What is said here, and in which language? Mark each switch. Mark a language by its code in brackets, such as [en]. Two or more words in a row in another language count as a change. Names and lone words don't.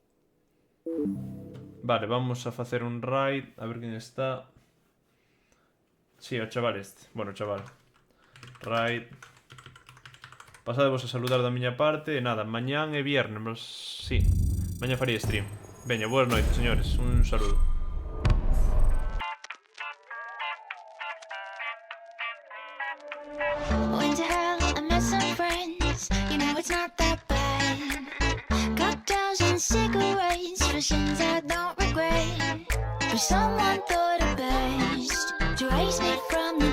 [gl] Vale, vamos a facer un raid. A ver quen está. Sí, o chaval este. Bueno, chaval. Raid. Pasadevos a saludar da miña parte. E nada, mañán é viernes, mas... Sí, mañá faría stream. Veña, boas noites, señores. Un saludo. [en] Went to hell, I met some friends. You know it's not that bad. Cocktails and cigarettes for sins I don't regret. But someone thought it best to raise me from